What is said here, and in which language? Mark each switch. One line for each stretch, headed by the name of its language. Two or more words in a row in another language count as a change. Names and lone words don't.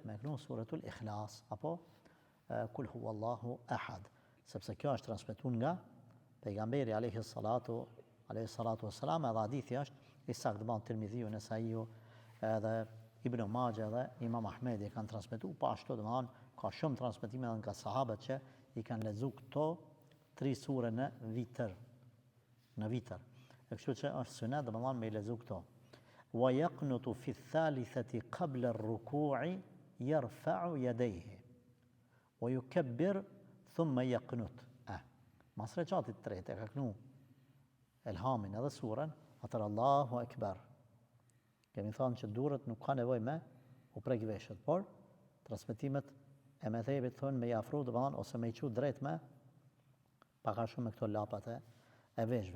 Albanian: me knu suretul Ikhlas, apo
Arabic: قل هو الله أحد,
Albanian: sepse kjo është transmetun nga pejgamberi
Arabic: عليه الصلاة والسلام,
Albanian: edhe hadithi është i saktë Tirmidhiu, Nesaiu edhe Ibn Majah dhe Imam Ahmedi kanë transmetuar, pa ashtu domethënë ka shumë transmetime edhe nga sahabët që i kanë lexuar këto 3 sure në vitër. E kështu që është sunet domethënë me i lexuar këto.
Arabic: ويقنت في الثالثة قبل الركوع يرفع يديه ويكبر ثم يقنت.
Albanian: Mas rekatit të tretë ka knu elhamin edhe surën, atër
Arabic: الله أكبر.
Albanian: Kemi thënë që durët nuk ka nevoj me u prek veshët, por transmetimet e me thejbit thonë me i afru dhe bëdhan, ose me i qu drejt me paka shumë me këto lapat e veshve.